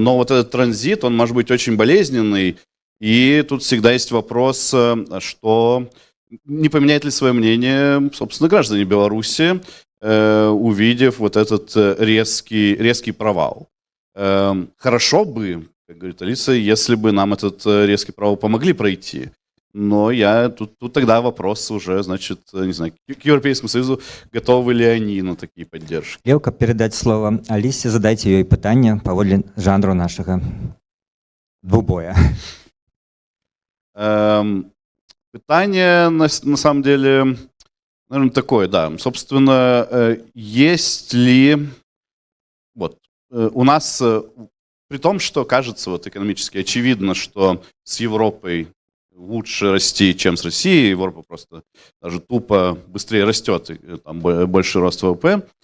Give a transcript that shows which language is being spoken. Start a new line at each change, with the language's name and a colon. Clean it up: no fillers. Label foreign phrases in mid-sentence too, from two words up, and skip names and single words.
Russian: Но вот этот транзит, он может быть очень болезненный, и тут всегда есть вопрос, что не поменяет ли свое мнение, собственно, граждане Беларуси, увидев вот этот резкий провал. Хорошо бы, как говорит Алиса, если бы нам этот резкий провал помогли пройти. Но тут тогда вопрос уже, значит, не знаю, к Европейскому Союзу, готовы ли они на такие поддержки.
Belarusian: Я каб передаць слова Алісе, задайце ёй пытанне паводле жанру нашага двубоя.
Russian: Питание, на самом деле, наверное, такое, да. Собственно, есть ли... Вот, у нас, при том, что кажется вот экономически очевидно, что с Европой лучше расти, чем с Россией, Европа просто даже тупо быстрее растет, и там больше рост ВВП.